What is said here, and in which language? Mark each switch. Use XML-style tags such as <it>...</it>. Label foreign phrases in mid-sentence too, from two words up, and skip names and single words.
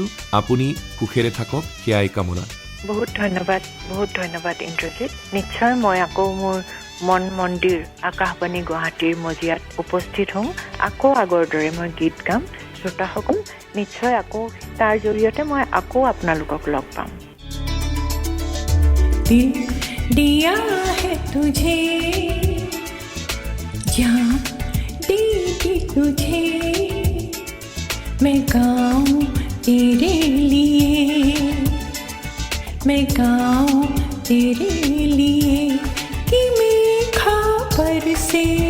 <as>আপুনি সুখেৰে থাকক সেয়াই কামনা। বহুত ধন্যবাদ ইন্দ্ৰজিৎ। নিশ্চয় মই আকৌ মোৰ মন মন্দিৰ আকাশবাণী গুৱাহাটীৰ মজিয়াত উপস্থিত হ'ম। আকৌ আগৰ দৰে মই গীত গাম। শ্ৰোতাসকল নিশ্চয় আকৌ তাৰ জৰিয়তে মই আকৌ আপোনালোকক লগ পাম।</as> <hi>दिल दिया है तुझे, जहाँ दीदी तुझे, मैं गाऊं तेरे लिए, मैं गाऊं तेरे लिए कि मेघा बरसे,</hi>